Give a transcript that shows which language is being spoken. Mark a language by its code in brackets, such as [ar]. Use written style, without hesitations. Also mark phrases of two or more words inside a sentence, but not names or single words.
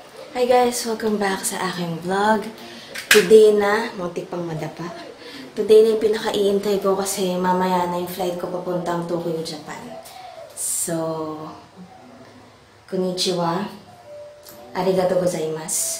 [tl] Hi guys! Welcome back sa aking vlog. Today na, muntik pang madapa. Today na yung pinaka-iintay ko kasi mamaya na yung flight ko papuntang Tokyo, Japan. [ja] So, konnichiwa. ありがとうございます.